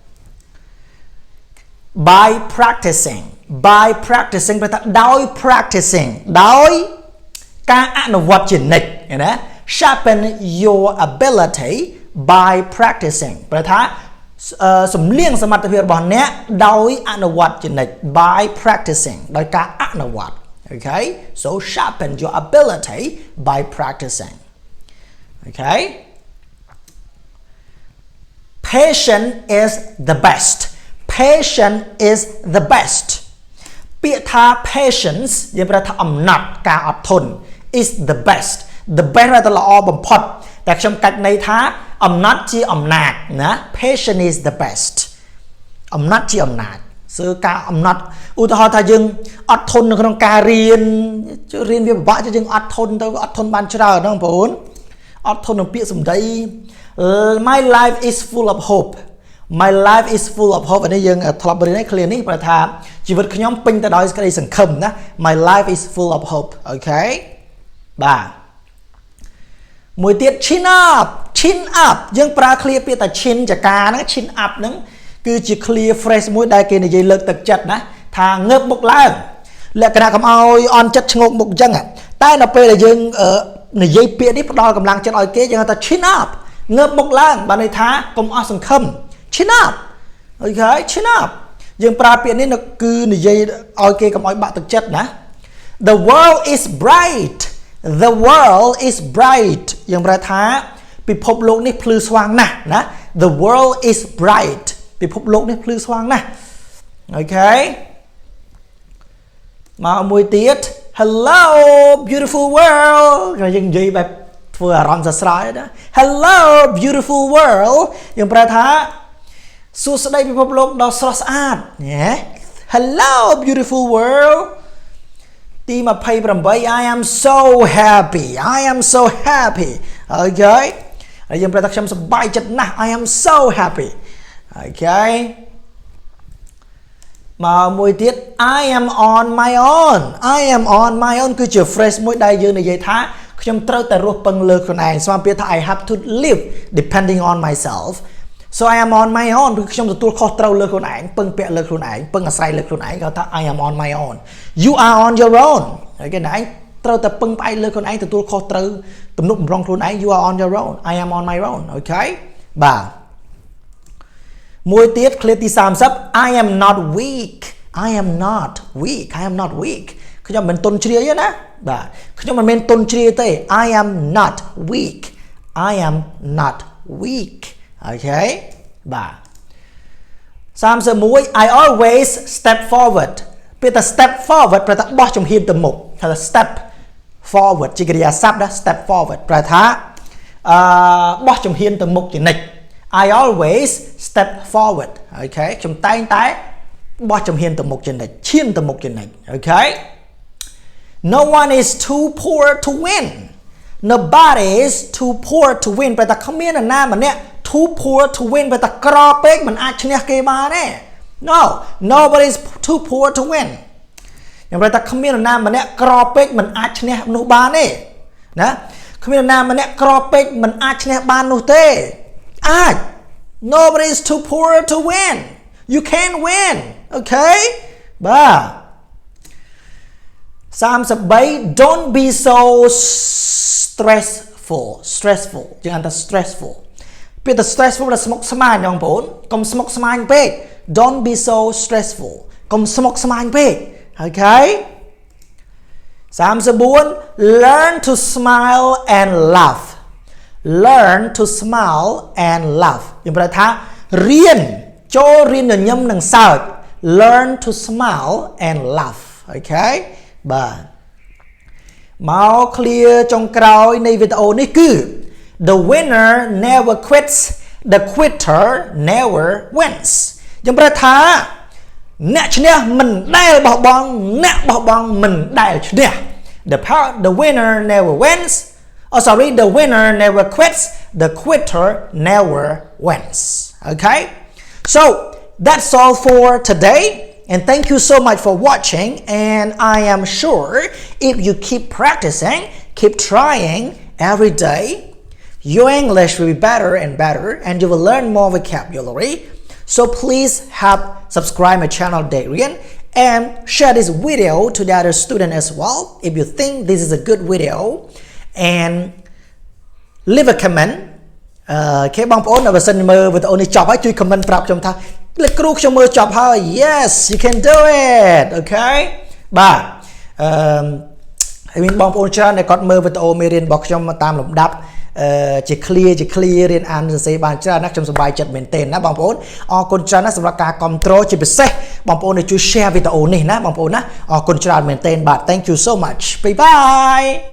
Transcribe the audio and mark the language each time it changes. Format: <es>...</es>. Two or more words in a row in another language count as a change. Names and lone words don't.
<en>by practicing</en> <km>ប្រែថាដោយ practicing ដោយការអនុវត្តជានិច្ចណា sharpen</km> <en>your ability by practicing</en> <km>ប្រែថាសំលៀងសមត្ថភាពរបស់អ្នកដោយអនុវត្តជានិច្ច</km> <en>by practicing</en> <km>ដោយការអនុវត្ត</km> <en>okay so sharpen your ability by practicing okay patient is the best</en> <km>ពាក្យថា</km> <en>patience</en> <km>យើងប្រែថាអំណត់ ការអត់ធន់</km> <en>is the best</en> <km>ដែលល្អបំផុតតែខ្ញុំកាច់ន័យថាអំណត់ជាអំណាចណា</km> <en>patient is the best</en> <km>អំណត់ជាអំណាចគឺការអំណត់ឧទាហរណ៍ថាយើងអត់ធន់នៅក្នុងការរៀនវាពិបាកយើងអត់ធន់ទៅអ ត់ធន់បានច្រើនណាបងប្អូនអត់ធន់នឹងពាក្យសម្ដី</km> <en>my life is full of hope my life is full of hope</en> <km>នេះយើងធ្លាប់រៀនឯ clear នេះប្រែថាជីវិតខ្ញុំ ពេញទៅដោយក្តីសង្ឃឹមណា</km> <en>my life is full of hope</en> <km>អូខេបាទមួយទៀត</km> <en>chin up</en> <km>យើងប្រើ clear ពាក្យថា chin ចកាហ្នឹង</km> <en>chin up</en> <km>ហ្នឹងគឺជា</km> <en>clear phrase</en> <km>មួយដែលគេនិយាយលើកទឹកចិត្តណាថាងើបមុខឡើងលក្ខណៈកុំឲ្យអន់ចិត្តឈ្ងោកមុខអញ្ចឹងតែនៅពេលដែលយើងនិយាយពាក្យនេះផ្ដល់កម្លាំងចិត្តឲ្យគេយើងហៅថា</km> <en>chin up</en> <km>ងើបមុខឡើងបានន័យថាកុំអស់សង្ឃឹម</km> <en>chin up</en> <km>អូខេ</km> <en>chin up</en> <km>យើងប្រើពាក្យនេះគឺនិយាយឲ្យគេកុំឲ្យបាក់ទឹកចិត្តណា</km> <en>the world is bright</en> <km>យើងប្រើថាពិភពលោកនេះភ្លឺស្វាងណាស់ណា</km> <en>the world is bright</en> <km>ពិភពលោកនេះភ្លឺស្វាងណាស់អូខេ មកមួយទៀត</km> <en>hello beautiful world</en> <km>យើងនិយាយបែបធ្វើអារម្មណ៍សរសើរណា</km> <en>hello beautiful world</en> <km>យើងប្រើថាសួស្តីពិភពលោកដ៏ស្រស់ស្អាត</km> <en>hello beautiful world</en> <km>ទី28</km> <en>I am so happy</en> <km>អូខេហើយយើងប្រើថាខ្ញុំសប្បាយចិត្តណាស់</km> <en>I am so happy</en> <km>អូខេ មកមួយទៀត</km> <en>I am on my own</en> <km>គឺជា phrase មួយដែលយើងនិយាយថាខ្ញុំត្រូវតែរស់ពឹងលើខ្លួនឯងស្មើពាក្យថា</km> <en>I have to live depending on myself so I am on my own</en> <km>គឺខ្ញុំទទួលខុសត្រូវលើខ្លួនឯងពឹងពាក់លើខ្លួនឯងពឹងអាស្រ័យលើខ្លួនឯងគេថា</km> <en>I am on my own you are on your own</en> <km>ហើយគេណាឯងត្រូវតែពឹងផ្អែកលើខ្លួនឯងទទួលខុសត្រូវទំនុកបំរុងខ្លួនឯង</km> <en>you are on your own I am on my own</en> <km>អូខេបាទមួយទៀត clear ទី30</km> <en>I am not weak</en> <km>ខ្ញុំមិនទន់ជ្រាយទេណាបាទខ្ញុំមិនមែនទន់ជ្រាយទេ</km> <en>I am not weak</en> <km>អូខេបាទ31</km> <en>I always step forward</en> <km>ពេលតែ</km> <en>step forward</en> <km>ប្រែថាបោះជំហានទៅមុខថា</km> <en>step forward</en> <km>ជា កិរិយាសព្ទណា</km> <en>step forward</en> <km>ប្រែថាបោះជំហានទៅមុខជានិច្ច</km> <en>I always step forward</en> <km>អូខេខ្ញុំតែងតែបោះជំហានទៅមុខជា និច្ចឈានទៅមុខជានិច្ចអូខេ</km> <en>No one is too poor to win nobody is too poor to win</en> <km>ប្រែថាគ្មាននរណាម្នាក់</km> <en>too poor to win</en> <km>ប្រែថាក្រពេកមិនអាចឈ្នះគេបានទេ</km> <en>No nobody is too poor to win</en> <km>ខ្ញុំប្រែថាគ្មាននរណាម្នាក់ក្រពេកមិនអាចឈ្នះនោះបានទេណាគ្មាននរណាម្នាក់ក្រពេកមិនអាចឈ្នះបាននោះទេអាច</km> <en>nobody is too poor to win you can win okay</en> <km>បាទ 33</km> <en>don't be so stressful</en> <km>យើងហៅថា stressful ពេលតែ stressful ដែលស្មុគស្មាញបងប្អូនកុំស្មុគស្មាញពេក</km> <en>don't be so stressful</en> <km>កុំស្មុគស្មាញពេកអូខេ 34</km> <en>learn to smile and laugh</en> <km>យើងប្រែថារៀនចូលរៀនញញឹមនិងសើច</km> <en>learn to smile and laugh</en> <km>អូខេបាទមក clear ចុងក្រោយនៃ</km> <en>វីដេអូនេះគឺ the winner never quits the quitter never wins</en> <km>យើងប្រែថាអ្នកឈ្នះមិនដែលបោះបង់អ្នកបោះបង់មិនដែលឈ្នះ</km> <en>the winner never wins the winner never quits the quitter never wins okay so that's all for today and thank you so much for watching and I am sure if you keep practicing keep trying every day your English will be better and better and you will learn more vocabulary so please subscribe my channel Dek Rean and share this video to the other student as well if you think this is a good video and leave a comment</en> <km>គេបងប្អូនបើសិនមើលវីដេអូនេះចប់ហើយជួយ comment ប្រាប់ខ្ញុំថាលោកគ្រូខ្ញុំមើលចប់ហើយ</km> <en>yes you can do it okay</en> <km>បាទហើយមានបងប្អូនច្រើនដែលគាត់មើលវីដេអូមេរៀនរបស់ខ្ញុំតាមលំដាប់ជា clear រៀនអានសរសេរបានច្រើនណាស់ខ្ញុំសប្បាយចិត្តមែនទែនណាបងប្អូនអរគុណច្រើនណាស់សម្រាប់ការគ្រប់គ្រងជាពិសេសបងប្អូនជួយ share វីដេអូនេះណាបងប្អូនណាអរគុណច្រើនមែនទែនបាទ</km> <en>thank you so much bye bye</en>